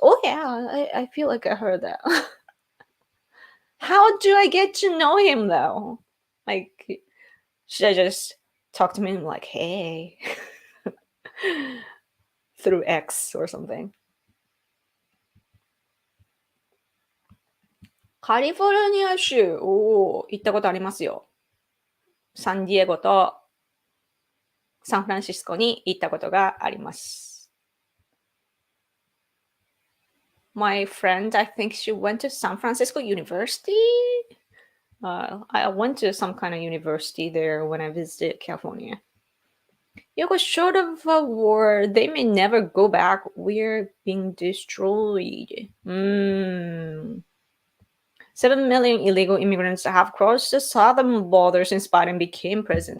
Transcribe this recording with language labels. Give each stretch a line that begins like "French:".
English: Oh yeah, I feel like I heard that. How do I get to know him though? Like, should I just talk to him like, hey, through X or something?
Japanese: カリフォルニア州、行ったことありますよ。サンディエゴとサンフランシスコに行ったことがあります。
English: My friend, I think she went to San Francisco University. I went to some kind of university there when I visited California. Yoko, short of a war, they may never go back. We're being destroyed. 7 million illegal immigrants have crossed the southern border since Biden became president.